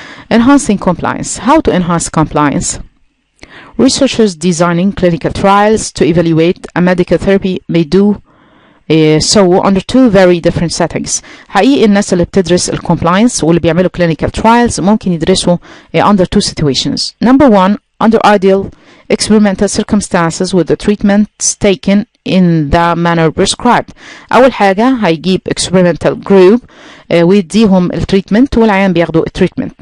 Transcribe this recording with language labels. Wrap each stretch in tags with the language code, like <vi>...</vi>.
<en>Enhancing compliance. How to enhance compliance? Researchers designing clinical trials to evaluate a medical therapy may do so under two very different settings.</en> <ar>حقيقي الناس اللي بتدرس الكومبلاينس واللي بيعملوا</ar> <en>clinical trials</en> <ar>ممكن يدرسوا</ar> <en>under two situations. Number one, under ideal experimental circumstances with the treatments taken in the manner prescribed.</en> <ar>أول حاجة هيجيب</ar> <en>experimental group</en> <ar>ويديهم التريتمنت والعيان بياخدوا التريتمنت.</ar>